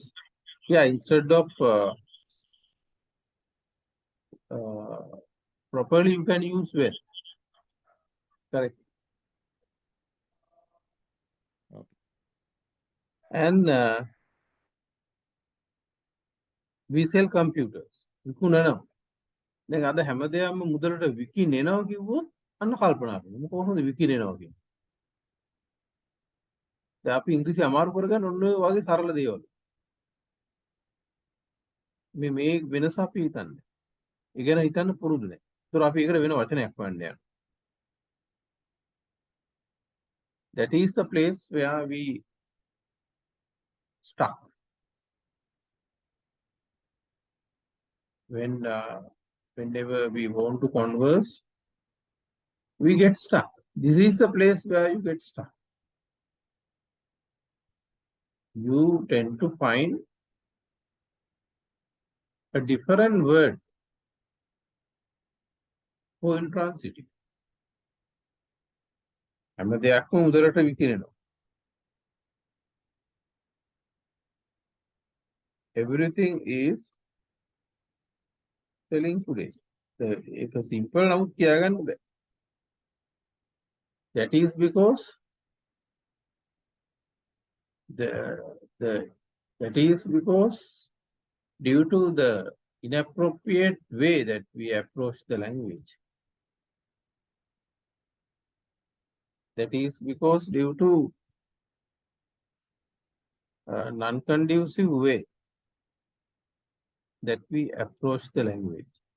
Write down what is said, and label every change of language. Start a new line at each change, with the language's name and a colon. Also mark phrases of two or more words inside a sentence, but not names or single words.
English: Yeah, instead of properly, you can use well. Correct. Okay. And we sell computers.
Sinhala: විකුණනවා. දැන් අද හැමදේම මුදලට විකිනෙනවා කිව්වොත් අන්න කල්පනා කරමු. කොහොමද විකිනෙනවා කියන්නේ? දැන් අපි ඉංග්‍රීසි අමාරු කරගන්න ඔන්න ඔය වගේ සරල දේවල්. මේ වෙනස අපි හිතන්නේ. ඒ ගැන හිතන්න පුරුදු නැහැ. ඒතර අපි ඒකට වෙන වචනයක් හොයන්න යනවා.
English: That is the place where we stuck. Whenever we want to converse, we get stuck. This is the place where you get stuck. You tend to find a different word for intransitive.
Sinhala: හැම දෙයක්ම උදලට විකිනෙනවා.
English: Everything is selling today.
Sinhala: ඒක simple නමුත් කියාගන්න බෑ.
English: That is because that is because due to the inappropriate way that we approach the language. That is because due to non-conducive way that we approach the language.